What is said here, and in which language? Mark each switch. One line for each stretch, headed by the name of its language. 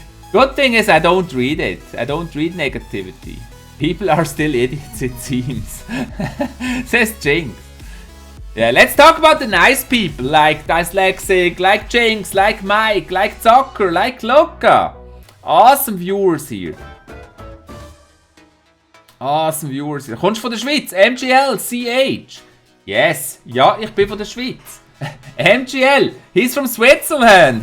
English: Good thing is I don't read it. I don't read negativity. People are still idiots, it seems. Says Jinx. Yeah, let's talk about the nice people like Dyslexic, like Jinx, like Mike, like Zocker, like Luca. Awesome viewers here. Awesome viewers hier.
German: Kommst du von der Schweiz? MGL, CH. Yes. Ja, ich bin von der Schweiz.
English: MGL, he's from Switzerland.